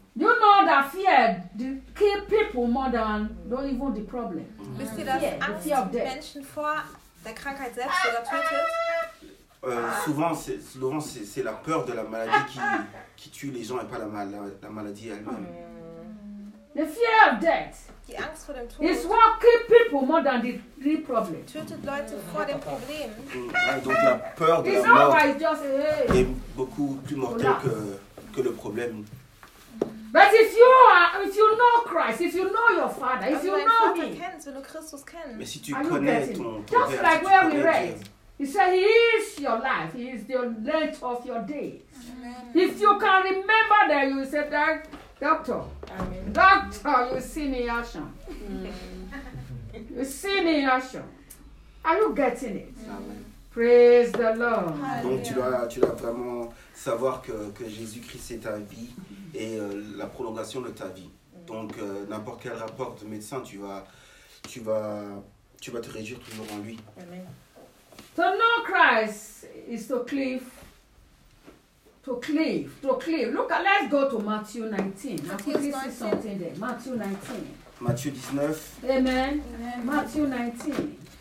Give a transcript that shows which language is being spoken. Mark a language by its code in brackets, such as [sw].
[en] You know that fear kill people more than don't even the problem. [de] Wisst ihr, dass Angst Menschen vor der Krankheit selbst oder tötet? [fr] Souvent, c'est la peur de la maladie qui tue les gens et pas la maladie elle-même. [en] The fear of death. [de] Die Angst vor dem Tod. [en] It's what keep people more than the problem. [de] Tötet Leute vor dem Problem. [fr] Donc la peur de la mort est beaucoup plus mortelle que le problème. [en] But if you know Christ, if you know your Father, if you know Him. [de] Wenn du Christus kennst. [fr] Mais si tu connais ton Père. [en] Just like where we read. He said He is your life. He is the length of your days. Amen. If you can remember that, you will say that. Doctor, Amen. Doctor, you see me, Asha. Mm. You see me, Asha. Are you getting it? Amen. Praise the Lord. [fr] Donc tu dois vraiment savoir que Jésus-Christ est ta vie et la prolongation de ta vie. Donc n'importe quel rapport de médecin, tu vas te réjouir toujours en lui. Amen. [en] To know Christ is to cleave. To cleave. Look at, let's go to Matthew 19. Matthew 19. Matthew 19. Amen. Amen. Matthew 19.